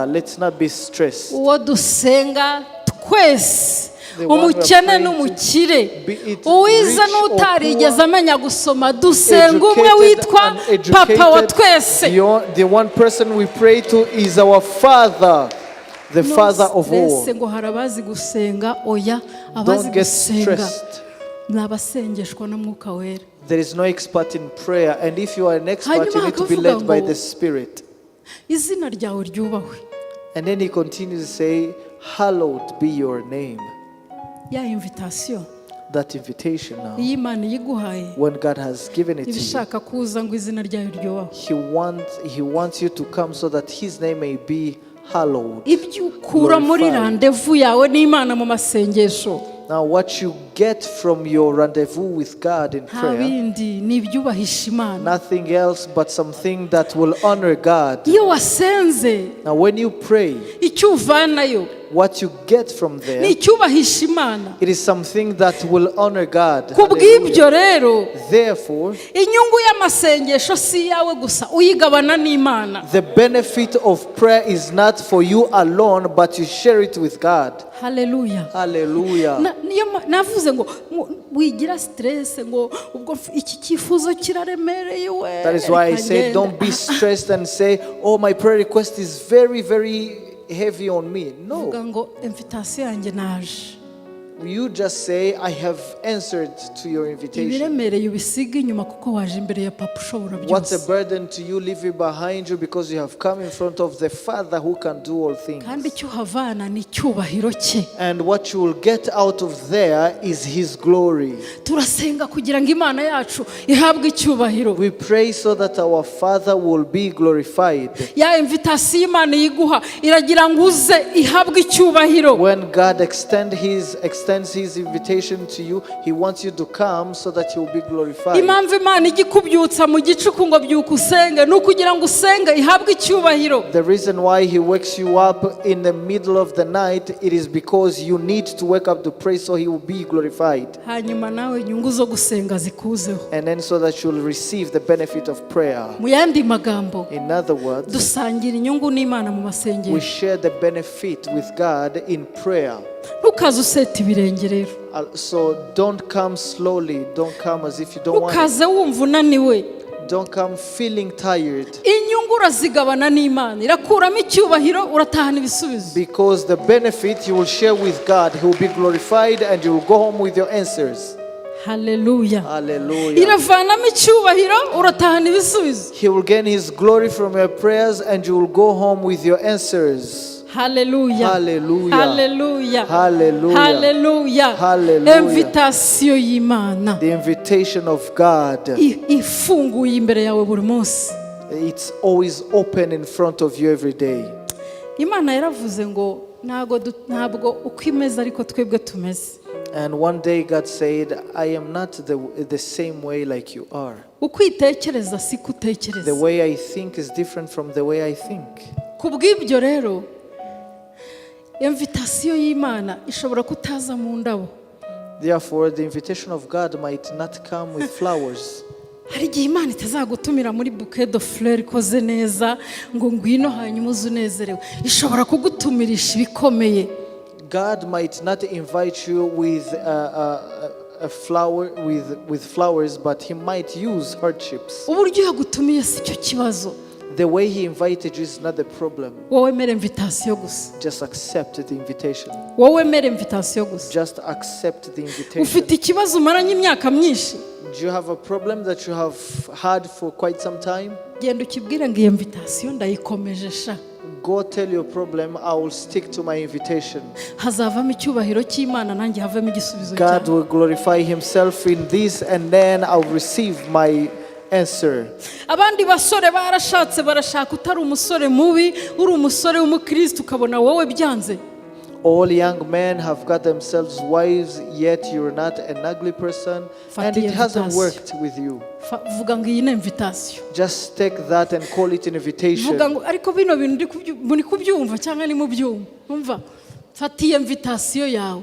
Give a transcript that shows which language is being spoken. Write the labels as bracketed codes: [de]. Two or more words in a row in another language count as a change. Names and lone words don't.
[en] Let's not be stressed. [rw] Uwo dusenga twese, [en] The one we are [rw] umukene [en] praying to, [rw] n'umukire, [en] be it [rw] uwiza [en] rich or [rw] n'utarigeze [en] poor, [rw] amenya gusoma, dusenga umwe [en] educated, [rw] witwa papa wa [en] uneducated, [rw] twese. [en] the one person we pray to is our Father, the Father of all. [rw] Ngo harabazi gusenga, oya, abazi [en] Don't get [rw] gusenga [en] stressed. [rw] ni abasengeshwa na Mwuka Wera. [en] There is no expert in prayer, and if you are an expert, you need to be led by the Spirit. [rw] Izina ryawe ryubahwe. [en] And then He continues to say, hallowed be your name. [rw] Ya invitation [en] That invitation now, [rw] iyi Imana yiguhaye [en] when God has given it to you, [rw] ibishaka kuza ngo izina ryawe ryubahwe. [en] He wants you to come so that His name may be hallowed. [rw] Ibyo ukura muri [en] Glorified. [rw] randevu yawe n'Imana mu masengesho, [en] Now what you get from your rendezvous with God in [rw] nta [en] prayer, [rw] bindi ni ibyubahisha Imana. [en] nothing else but something that will honor God. [rw] Iyo wasenze [en] Now when you pray, [rw] icyo uvanayo [en] what you get from [rw] ni [en] there, [rw] icyubahisha Imana. [en] it is something that will honor God. [rw] Ku bw'ibyo rero [en] Therefore, [rw] inyungu y'amasengesho si iyawe gusa, uyigabana n'Imana. [en] the benefit of prayer is not for you alone, but you share it with God. [rw] Haleluya. [en] Hallelujah. [rw] Navuze ngo wigira stress ngo ubwo iki cyifuzo kiraremereye we. [en] That is why I say don't be stressed and say, oh, my prayer request is very, very heavy on me. No. [rw] Vuga ngo invitation yanjye naje. [en] You just say, I have answered to your invitation. [rw] Ibiremereye ubisiga inyuma kuko waje imbere ya papa ushobora [en] What's a [rw] byose. [en] burden to you, leave it behind you, because you have come in front of the Father who can do all things. [rw] Kandi icyo uhavana ni icyubahiro cye. [en] And what you will get out of there is His glory. [rw] Turasenga kugira ngo Imana yacu ihabwe icyubahiro. [en] We pray so that our Father will be glorified. [rw] Ya invitation Imana yiguha iragira ngo uze ihabwe icyubahiro. [en] When God extends His invitation to you, He wants you to come so that He will be glorified. [rw] Impamvu Imana igikubyutsa mu gicuku ngo byuka usenge ni ukugira ngo usenge ihabwe icyubahiro. [en] The reason why He wakes you up in the middle of the night, it is because you need to wake up to pray so He will be glorified. [rw] Hanyuma nawe inyungu zo gusenga zikuzeho. [en] And then so that you'll receive the benefit of prayer. [rw] Mu yandi magambo, [en] In other words, [rw] dusangira inyungu n'Imana mu [en] we [rw] masengesho. [en] share the benefit with God in prayer. [rw] Ntukaze useta ibirenge rero. [en] So don't come slowly, don't come as if you don't want it. [rw] Ntukaze wumva unaniwe. [en] Don't come feeling tired. [rw] Inyungu urazigabana n'Imana, irakuramo icyubahiro, uratahana ibisubizo. [en] Because the benefit you will share with God, He will be glorified and you will go home with your answers. [rw] Haleluya. [en] Hallelujah. [rw] Iravanamo icyubahiro, uratahana ibisubizo. [en] He will gain His glory from your prayers and you will go home with your answers. Hallelujah. Hallelujah. Hallelujah. Hallelujah. Hallelujah. Hallelujah. [rw] Invitation y'Imana. [en] The invitation of God, [rw] Ifunguye imbere yawe buri munsi. [en] it's always open in front of you every day. [rw] Imana yaravuze ngo ntabwo uko imeze ariko twebwe tumeze. [en] And one day God said, I am not the same way like you are. [rw] Uko itekereza si ko utekereza. [en] The way I think is different from the way I think. [rw] Ku bw'ibyo rero invitation y'Imana ishobora kutaza mu ndabo. [en] Therefore, the invitation of God might not come with flowers. [rw] Hari igihe Imana itazagutumira muri [fr] bouquet de fleurs [rw] ikoze neza ngo ngwino hanyuma uze unezerewe. Ishobora kugutumirisha ibikomeye. [en] God might not invite you with a flower with flowers, but He might use hardships. [rw] Uburyo yagutumiye si cyo kibazo. [en] The way He invited you is not the problem. [rw] Wowe mere invitation gusa. [en] Just accept the invitation. [rw] Wowe mere invitation gusa. [en] Just accept the invitation. [rw] Ufite ikibazo umaranye imyaka myinshi. [en] Do you have a problem that you have had for quite some time? [rw] Genda ukibwire ngo iyo invitation ndayikomeje sha. [en] Go tell your problem, I will stick to my invitation. [rw] Hazavamo icyubahiro cy'Imana nanjye havemo igisubizo [en] God [rw] cyawe. [en] will glorify Himself in this, and then I'll receive my answer. [rw] Abandi basore barashatse barashaka utari umusore mubi, uri umusore w'umukristo ukabona wowe byanze. [en] All young men have got themselves wives, yet you're not an ugly person, and it hasn't worked with you. [rw] Vuga ngo iyi ni invitation. [en] Just take that and call it an invitation. [rw] Vuga ngo ariko bino bintu muri kubyumva cyangwa ni mu byumva. Umva, fata iyi invitation yawe.